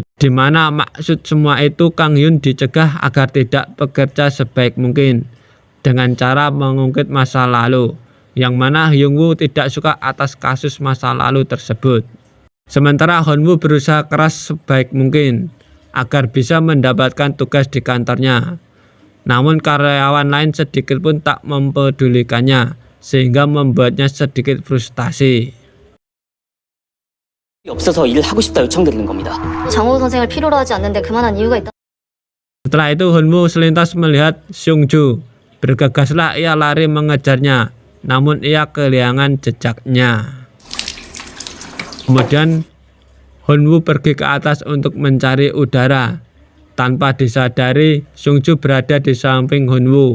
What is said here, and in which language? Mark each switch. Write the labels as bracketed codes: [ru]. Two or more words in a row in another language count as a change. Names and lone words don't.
[id] Di mana maksud semua itu Kang Hyun dicegah agar tidak bekerja sebaik mungkin dengan cara mengungkit masa lalu, yang mana Hyung-woo tidak suka atas kasus masa lalu tersebut. Sementara Hyun-woo berusaha keras sebaik mungkin agar bisa mendapatkan tugas di kantornya. Namun karyawan lain sedikit pun tak mempedulikannya, sehingga membuatnya sedikit frustasi. [ko] 없어서 일을 하고 싶다 요청드리는 겁니다. 장호 선생을 필요로 하지 않는데 그만한 이유가 있다. [id] Setelah itu Hyun-woo selintas melihat Seung-ju. Bergegaslah ia lari mengejarnya, namun ia kehilangan jejaknya. Kemudian Hyun-woo pergi ke atas untuk mencari udara. Tanpa disadari, Seung-ju berada di samping Hyun-woo.